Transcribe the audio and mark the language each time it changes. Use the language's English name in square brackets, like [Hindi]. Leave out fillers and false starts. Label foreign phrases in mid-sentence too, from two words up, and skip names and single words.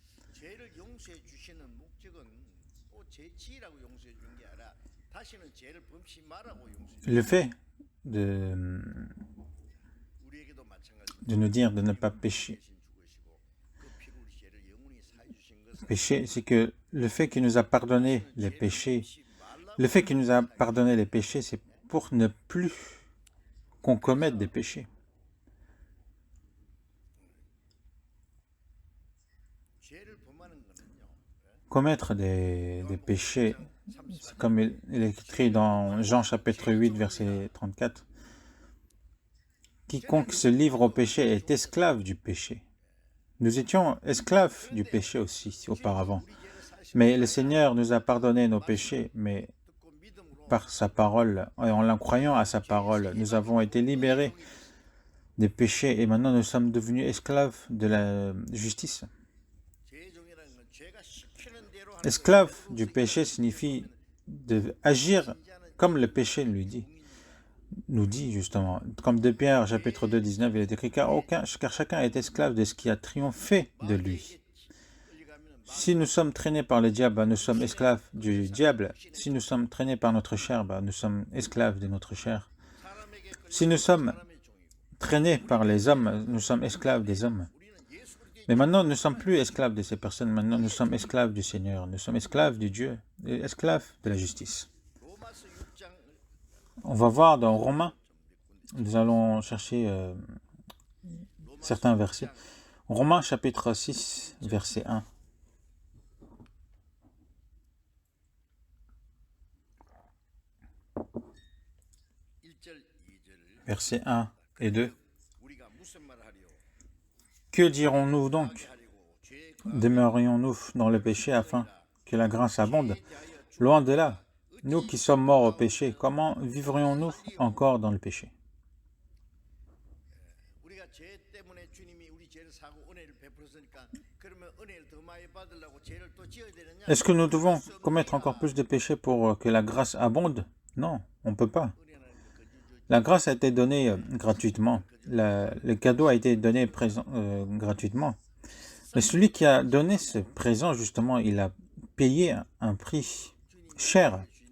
[French] Le fait de nous dire de ne pas pécher, c'est que le fait qu'il nous a pardonné les péchés, c'est pour ne plus qu'on commette des péchés. [Korean] 죄를 범하는 거는요. [French] Commettre des péchés, c'est comme il est écrit dans Jean chapitre 8, verset 34. Quiconque se livre au péché est esclave du péché. Nous étions esclaves du péché aussi auparavant. Mais le Seigneur nous a pardonné nos péchés, mais [Korean] 듣고 믿음으로 [French] par sa parole, et en croyant à sa parole, nous avons été libérés des péchés et maintenant nous sommes devenus esclaves de la justice. [Korean] 죄종이라는 건 죄가 시키는 대로 하는 [French] Esclave du péché signifie agir comme le péché nous dit justement. Comme de Pierre, chapitre 2, 19, il est écrit car chacun est esclave de ce qui a triomphé de lui. Si nous sommes traînés par le diable, nous sommes esclaves du diable. Si nous sommes traînés par notre chair, nous sommes esclaves de notre chair. Si nous sommes traînés par les hommes, nous sommes esclaves des hommes. Mais maintenant, nous ne sommes plus esclaves de ces personnes. Maintenant, nous sommes esclaves du Seigneur. Nous sommes esclaves du Dieu, esclaves de la justice. [Korean] 로마서 6장 [French] On va voir dans Romains, nous allons chercher certains versets. Romains chapitre 6, verset 1. Versets 1 et 2. [Korean] 우리가 무슨 말을 하리요? [French] Que dirons-nous donc? Demeurions-nous dans le péché afin que la grâce abonde? Loin de là, nous qui sommes morts au péché, comment vivrions-nous encore dans le péché? [Korean] 우리가 죄 때문에 주님이 우리 죄를 사고 은혜를 베풀었으니까 그러면 은혜를 더 많이 받으려고 죄를 또 지어야 되느냐? [French] Est-ce que nous devons commettre encore plus de péchés pour que la grâce abonde? Non, on ne peut pas. La grâce a été donnée gratuitement. Le cadeau a été donné gratuitement. Mais celui qui a donné ce présent, justement, il a payé un prix cher.